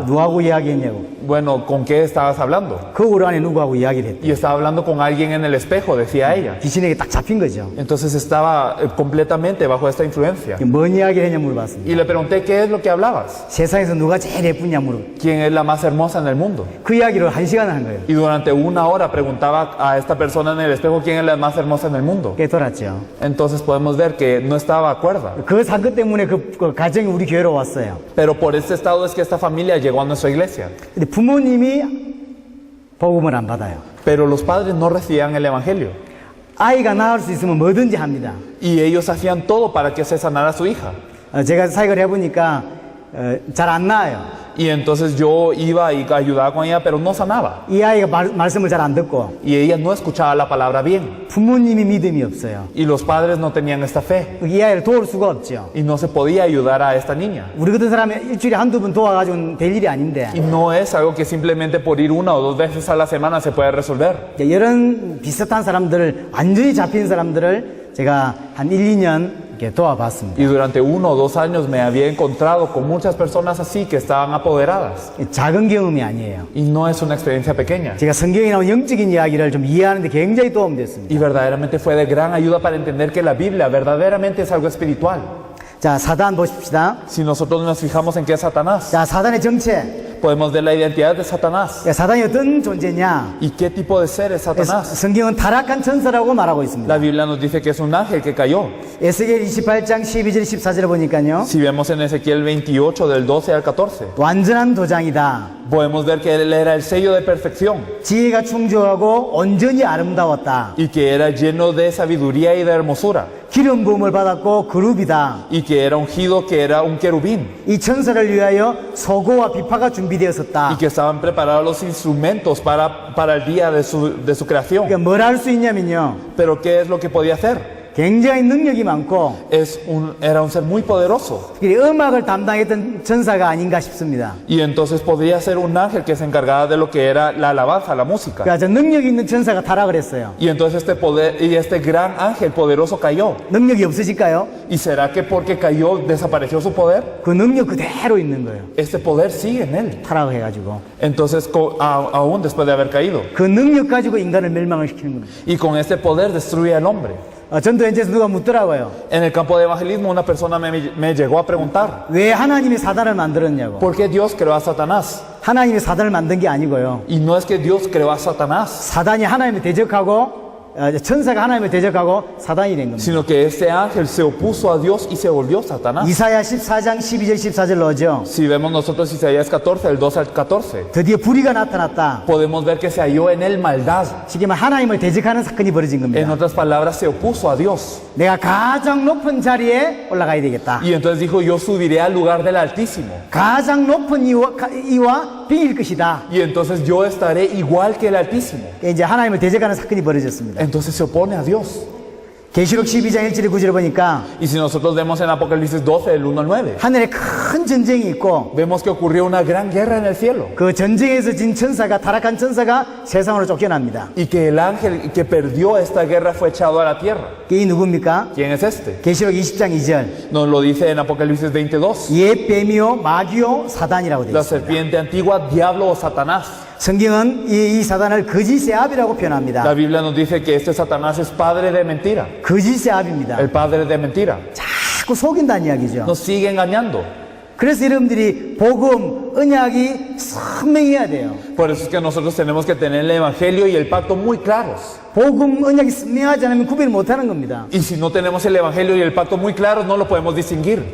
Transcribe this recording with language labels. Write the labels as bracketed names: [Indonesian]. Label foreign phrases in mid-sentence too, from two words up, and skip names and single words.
[Korean] 누구하고 이야기했냐고. [Spanish] Bueno, ¿con qué estabas hablando? [Korean] 거울 안에 누구하고 이야기를 했대요. [Spanish] Y estaba hablando con alguien en el espejo, decía ella. [Korean] 귀신에게 딱 잡힌 거죠. [Spanish] Entonces estaba completamente bajo esta influencia. [Korean] 뭔 이야기를 했냐 물어봤습니다. [Spanish] Y le pregunté, ¿qué es lo que hablabas? [Korean] 세상에서 누가 제일 예쁘냐 물어봤어요. [Spanish] ¿Quién es la más hermosa en el mundo? [Korean] 그 이야기를 1시간을 한 거예요. [Spanish] Y durante una hora preguntaba a esta persona en el espejo quién es la más hermosa en el mundo. [Korean] 깨달았죠. [Spanish] Entonces podemos ver que no estaba cuerda. [Korean] 그 사건 때문에 그 가정이 우리 교회로 왔어요. [Spanish] Pero por este estado es que esta familia llegó a nuestra iglesia. [Korean] 근데 부모님이 복음을 안 받아요. [Spanish] Pero los padres no recibían el evangelio. [Korean] 아이가 낳을 수 있으면 뭐든지 합니다. [Spanish] Y ellos hacían todo para que se sanara su hija. [Korean] 제가 사역을 해보니까 잘 안 나아요. [Spanish] Y entonces yo iba y ayudaba con ella, pero no sanaba. [Korean] 이 아이가 말씀을 잘 안 듣고 [Spanish] Y ella no escuchaba la palabra bien. [Korean] 부모님이 믿음이 없어요. [Spanish] Y los padres no tenían esta fe. [Korean] 이 아이를 도울 수가 없죠. [Spanish] Y no se podía ayudar a esta niña. [Korean] 우리 같은 사람이 일주일에 한두 번 도와가지고는 될 일이 아닌데 [Spanish] Y no es algo que simplemente por ir una o dos veces a la semana se puede resolver. [Korean] 이런 비슷한 사람들을 완전히 잡힌 사람들을 제가 한 1, 2년 이렇게 도와봤습니다. [Spanish] Y durante 1 o 2 años me había encontrado con muchas personas así que estaban apoderadas. [Korean] 작은 경험이 아니에요. [Spanish] Y no es una experiencia pequeña. [Korean] 제가 성경에 나온 영적인 이야기를 좀 이해하는데 굉장히 도움됐습니다. [Spanish] Y verdaderamente fue de gran ayuda para entender que la Biblia verdaderamente es algo espiritual. [Korean] 자, 사단 보십시다. [Spanish] Si nosotros nos fijamos en qué es Satanás, [Korean] 자, 사단의 정체. [Spanish] podemos ver la identidad de Satanás. [Korean] 야, 사단이 어떤 존재냐? [Spanish] ¿Y qué tipo de ser es Satanás? [Korean] 성경은 타락한 천사라고 말하고 있습니다. [Spanish] La Biblia nos dice que es un ángel que cayó. [Korean] 에스겔 28장 12절 14절을 보니까요. [Spanish] Si vemos en Ezequiel 28 del 12 al 14, [Korean] 완전한 도장이다. [Spanish] podemos ver que él era el sello de perfección [Korean] 지혜가 충족하고 온전히 아름다웠다. [Spanish] y que era lleno de sabiduría y de hermosura [Korean] 기름 부음을 받았고 그룹이다. [Spanish] y que era ungido, que era un querubín [Korean] 이 천사를 위하여 소고와 비파가 준비되었었다. [Spanish] y que estaban preparados los instrumentos para el día de su creación. [Korean] 그러니까 뭘 할 수 있냐면요. [Spanish] Pero ¿qué es lo que podía hacer? [Korean] 굉장히 능력이 많고 [Spanish] Era un ser muy poderoso [Korean] 특히 음악을 담당했던 천사가 아닌가 싶습니다. [Spanish] y entonces podría ser un ángel que se encargaba de lo que era la alabanza, la música. [Korean] 그러니까 저 능력 있는 천사가 타락을 했어요. [Spanish] Y entonces este gran ángel poderoso cayó. [Korean] 능력이 없으실까요? [Spanish] ¿Y será que porque cayó desapareció su poder? [Korean] 그 능력 그대로 있는 거예요. [Spanish] Este poder sigue en él. [Korean] 타락해가지고 [Spanish] Entonces, aún después de haber caído. [Korean] 그 능력 가지고 인간을 멸망을 시키는 겁니다. [Spanish] Y con este poder destruye al hombre. [Korean] 전도연재에서 누가 묻더라고요. [Spanish] En el campo de evangelismo una persona me llegó a preguntar, [Korean] 왜 하나님이 사단을 만들었냐고. [Spanish] ¿por qué Dios creó a Satanás? [Korean] 하나님이 사단을 만든 게 아니고요. [Spanish] Y no es que Dios creó a Satanás, [Korean] 사단이 하나님을 대적하고 천사가 하나님을 대적하고 사단이 된 겁니다. [Spanish] sino que este ángel se opuso a Dios y se volvió Satanás. [Korean] 이사야 14장 12절 14절 넣어죠. [Spanish] Si vemos nosotros Isaías 14, del 12 al 14, [Korean] 드디어 불의가 나타났다. [Spanish] podemos ver que se halló en él maldad. [Korean] 쉽게 말하면 하나님을 대적하는 사건이 벌어진 [Spanish] En [Korean] 겁니다. [Spanish] otras palabras, se opuso a Dios. [Korean] 내가 가장 높은 자리에 올라가야 되겠다. [Spanish] Y entonces dijo, yo subiré al lugar del Altísimo. [Korean] 가장 높은 이와 비길 것이다. [Spanish] Y entonces yo estaré igual que el Altísimo. [Korean] 이제 하나님을 대적하는 사건이 벌어졌습니다. [Spanish] Entonces se opone a Dios. [Korean] 계시록 12장 1절에 9절을 보니까 [Spanish] Y si nosotros vemos en Apocalipsis 12, del 1 al 9, [Korean] 하늘에 큰 전쟁이 있고 [Spanish] vemos que ocurrió una gran guerra en el cielo. [Korean] 그 전쟁에서 진 천사가 타락한 천사가 세상으로 쫓겨납니다. [Spanish] Y que el ángel que perdió esta guerra fue echado a la tierra. [Korean] 이 누굽니까? [Spanish] ¿Quién es este? [Korean] 계시록 20장 2절 [Spanish] Nos lo dice en Apocalipsis 22. [Korean] 옛 뱀이요 마귀요 사단이라고 되어 [Spanish] La [Korean] 있습니다. [Spanish] serpiente antigua, diablo o Satanás. [Korean] 성경은 이 사단을 거짓의 아비라고 표현합니다. [Spanish] La Biblia nos dice que este Satanás es padre de mentira. [Korean] 거짓의 아비입니다. [Spanish] El padre de mentira. [Korean] 자꾸 속인다는 이야기죠. [Spanish] Nos sigue engañando. [Korean] 그래서 여러분들이 복음, 언약이 선명해야 돼요. [Spanish] Por eso es que nosotros tenemos que tener el evangelio y el pacto muy claros. [Korean] 복음, 언약이 선명하지 않으면 구별 못하는 겁니다. [Spanish] Y si no tenemos el evangelio y el pacto muy claros, no lo podemos distinguir.